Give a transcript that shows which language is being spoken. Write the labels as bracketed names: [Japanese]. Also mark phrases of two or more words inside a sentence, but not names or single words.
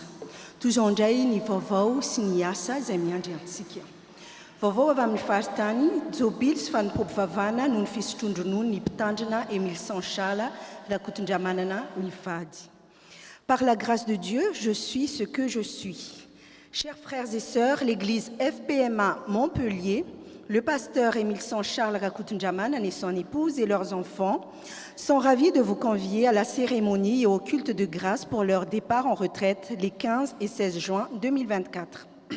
[Malagasy] Toizao indray ny vaovao sy ny asa izay miandry antsika. Vaovao avy amin'ny faritany, jobily sy fanompom-pivavahana noho ny fisotrondronoa ny mpitandrina Émile Sanchala Rakotondriamanana mivady. [French] Par la grâce de Dieu, je suis ce que je suis. Chers frères et sœurs, l'église FPMA Montpellier, le pasteur Émile Sanchala Rakotondriamanana et son épouse et leurs enfants sont ravis de vous convier à la cérémonie et au culte de grâce pour leur départ en retraite les 15 et 16 juin 2024.